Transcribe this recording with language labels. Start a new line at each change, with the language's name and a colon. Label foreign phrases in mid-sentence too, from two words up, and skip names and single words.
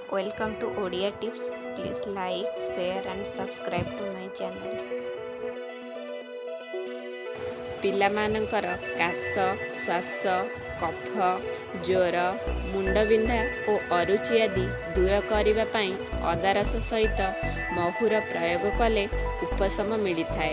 English: Welcome to Odia Tips. Please like, share and subscribe to my channel.
Odia: ପିଲାମାନଙ୍କର କାଶ, ଶ୍ୱାସ, କଫ, ଜ୍ୱର, ମୁଣ୍ଡବିନ୍ଧା ଓ ଅରୁଚି ଆଦି ଦୂର କରିବା ପାଇଁ ଅଦା ରସ ସହିତ ମହୁର ପ୍ରୟୋଗ କଲେ ଉପଶମ ମିଳିଥାଏ।